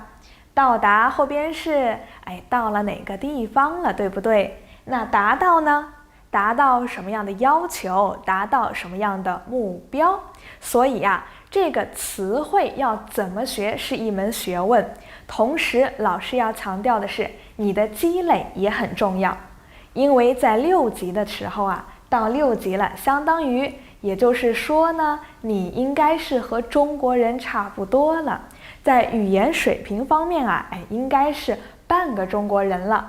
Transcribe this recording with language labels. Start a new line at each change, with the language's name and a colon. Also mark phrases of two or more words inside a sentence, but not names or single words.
Chinese: 到達後邊是到了哪個地方了，對不對？那達到呢？達到什麼樣的要求？達到什麼樣的目標？所以這個詞彙要怎麼學是一門學問。同時，老師要強調的是，你的積累也很重要。因為在6級的時候到6級了，相當於，也就是說呢，你應該是和中國人差不多了，在語言水平方面應該是半個中國人了。